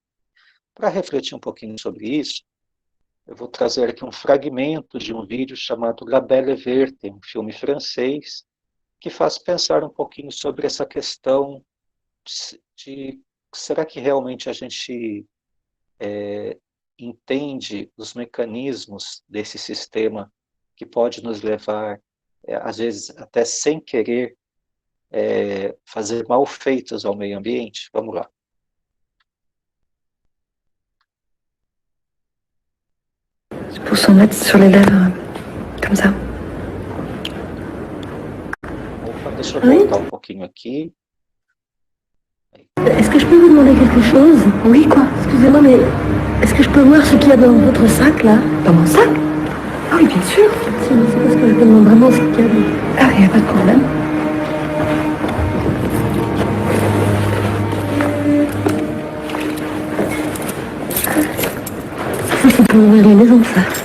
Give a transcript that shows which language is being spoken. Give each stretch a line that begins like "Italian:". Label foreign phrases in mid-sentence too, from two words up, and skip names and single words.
Portuguese: Para refletir um pouquinho sobre isso, eu vou trazer aqui um fragmento de um vídeo chamado La Belle Verte, um filme francês, que faz pensar um pouquinho sobre essa questão de será que realmente a gente entende os mecanismos desse sistema que pode nos levar, às vezes até sem querer, fazer malfeitos ao meio ambiente? Vamos lá.
French: Pour s'en mettre sur les lèvres, comme ça.
Portuguese: Opa, deixa eu voltar um pouquinho aqui.
French: Est-ce que je peux vous demander quelque chose? Oui, quoi? Excusez-moi, mais est-ce que je peux voir ce qu'il y a dans votre sac, là? Dans mon sac? Ah oui, bien sûr. C'est parce que je demande vraiment ce qu'il y a dans... Ah, il n'y a pas de problème. Ça, c'est pour ouvrir les maisons, ça.